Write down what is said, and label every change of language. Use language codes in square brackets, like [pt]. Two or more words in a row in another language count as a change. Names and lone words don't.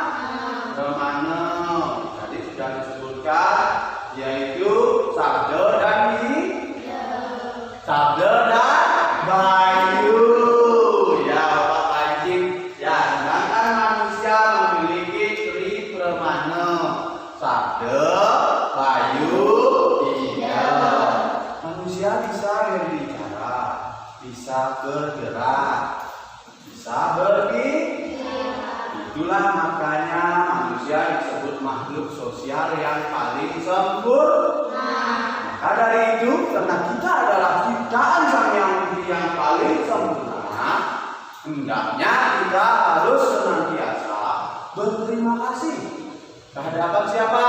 [id] Tadi sudah disebutkan, yaitu sabda dan bayu. Ya, Bapak Panjim. Ya, sedangkan manusia memiliki tri permana. Sabda, bayu, tiga. Manusia bisa berbicara, bisa bergerak, bisa itulah makanya manusia disebut makhluk sosial yang paling sempurna. Maka dari itu, karena kita adalah ciptaan Sang Yang Widi yang paling sempurna, hendaknya kita harus senantiasa berterima kasih kehadapan siapa?